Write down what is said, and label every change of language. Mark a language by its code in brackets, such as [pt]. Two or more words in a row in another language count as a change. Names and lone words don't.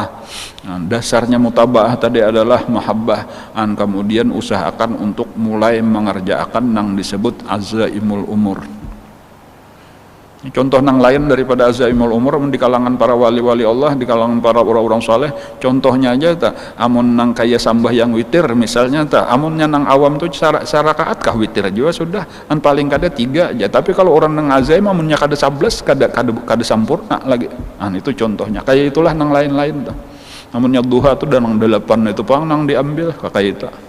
[id] Dasarnya mutabaah tadi adalah mahabbah. Kemudian usahakan untuk mulai mengerjakan yang disebut [ar] عزائم الأمور. [id] Contoh nang lain daripada [ar] عزائم الأمور [id] di kalangan para wali-wali Allah, di kalangan para orang-orang saleh, [bjn] contohnya aja amun nang kaya sambahyang witir misalnya amunnya nang awam tuh sarakaat kah witir juga sudah paling kada 3 aja, tapi kalau orang nang azaim amunnya kada 11 kada sempurna lagi. [id] Itu contohnya. [bjn] Kayak itulah nang lain-lain amunnya duha tuh dan nang 8 itu pang nang diambil kayak itu.